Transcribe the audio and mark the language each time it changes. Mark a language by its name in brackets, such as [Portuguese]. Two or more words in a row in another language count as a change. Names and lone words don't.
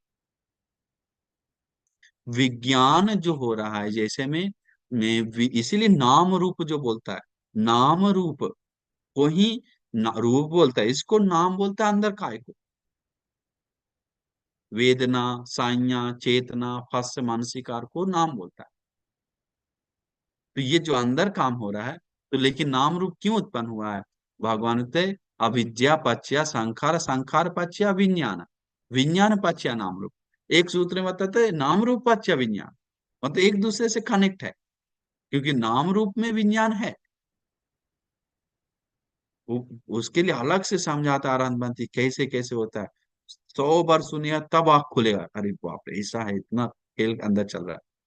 [Hindi] विज्ञान जो हो रहा है जैसे इसीलिए नाम रूप जो बोलता है, नाम रूप को ही रूप बोलता है, इसको नाम बोलता है अंदर काय को। वेदना, संज्ञा, चेतना, फस्य, मानसिकार को नाम बोलता है। तो ये जो अंदर काम हो रहा है, तो लेकिन नाम रूप क्यों उत्पन्न हुआ है? भगवान कहते हैं, [Pali] अविद्या पश्चा संखार, संखार पश्चा विज्ञान, विज्ञान पश्चा नाम रूप। [Hindi] एक सूत्र में बताते हैं [Pali] नाम रूप पश्चा विज्ञान, [Hindi] मतलब एक दूसरे से कनेक्ट है। क्योंकि नाम रूप में विज्ञान है। उसके लिए अलग से समझाता है आनंद बनती कैसे कैसे होता है। 100 बार सुनिएगा तब आँख खुलेगा, अरे बाप रे ऐसा है, इतना खेल अंदर चल रहा है।